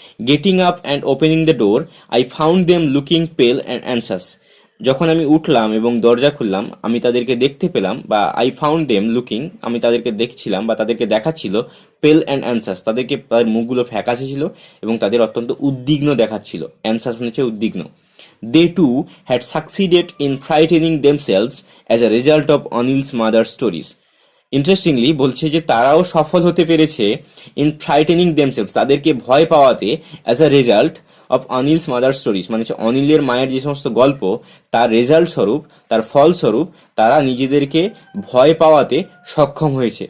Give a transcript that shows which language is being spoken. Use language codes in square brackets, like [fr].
[en] Getting up and opening the door I found them looking pale and anxious. [bn] যখন আমি উঠলাম এবং দরজা খুললাম, আমি তাদেরকে দেখতে পেলাম, বা [en] I found them looking, [bn] আমি তাদেরকে দেখছিলাম বা তাদেরকে দেখাচ্ছিল, [en] pale and anxious, [bn] তাদেরকে তাদের মুখগুলো ফ্যাকাশে ছিল এবং তাদের অত্যন্ত উদ্বিগ্ন দেখাচ্ছিল। অ্যানসাস মানে হচ্ছে উদ্বিগ্ন। [en] They too had succeeded in frightening themselves as a result of Anil's mother's stories. [bn] Interestingly বলছে যে তারাও সফল হতে পেরেছে [en] in frightening themselves, [bn] তাদেরকে ভয় পাওয়াতে, [en] as a result of Anil's mother stories, [bn] মানে হচ্ছে অনিলের মায়ের যে সমস্ত গল্প, তার রেজাল্ট স্বরূপ, তার ফলস্বরূপ তারা নিজেদেরকে ভয় পাওয়াতে সক্ষম হয়েছে।